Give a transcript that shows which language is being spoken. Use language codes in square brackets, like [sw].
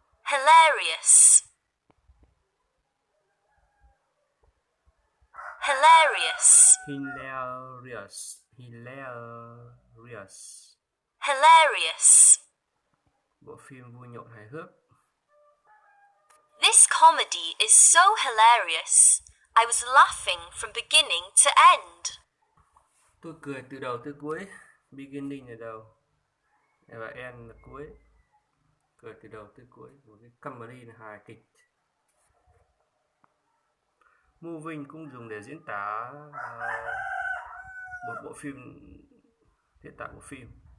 [en] Hilarious. Hilarious. Hilarious. Hilarious. Hilarious. [vi] Bộ phim vui nhộn hài hước. [en] This comedy is so hilarious. I was laughing from beginning to end. [vi] Tôi cười từ đầu tới cuối. Beginning là đầu và end là cuối. Cười từ đầu tới cuối. Một cái comedy là hài kịch. Moving cũng dùng để diễn tả một bộ phim, diễn tả bộ phim.